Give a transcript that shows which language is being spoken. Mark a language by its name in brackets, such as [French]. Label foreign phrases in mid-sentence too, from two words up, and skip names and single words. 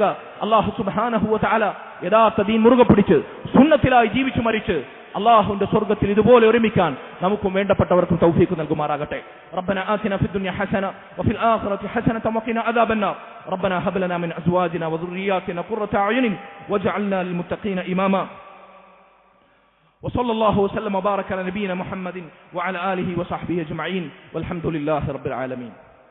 [Arabic] الله سبحانه وتعالى [Malayalam] യഥാർത്ഥ ദീൻ മുറുകെ പിടിച്ച് സുന്നത്തിലായി ജീവിച്ചു മരിച്ച് അല്ലാഹുവിന്റെ സ്വർഗ്ഗത്തിൽ ഇതുപോലെ ഒരുമിക്കാൻ നമുക്കും വേണ്ടപ്പെട്ടവർക്കും തൗഫീഖ് നൽകുമാറാകട്ടെ. [Arabic] ربنا آتنا في الدنيا حسنة وفي الآخرة حسنة وقنا عذاب النار. ربنا هب لنا من أزواجنا وذرياتنا قرة أعين واجعلنا للمتقين إماما. وصلى الله وسلم وبارك على نبينا محمد وعلى آله وصحبه أجمعين والحمد لله رب العالمين.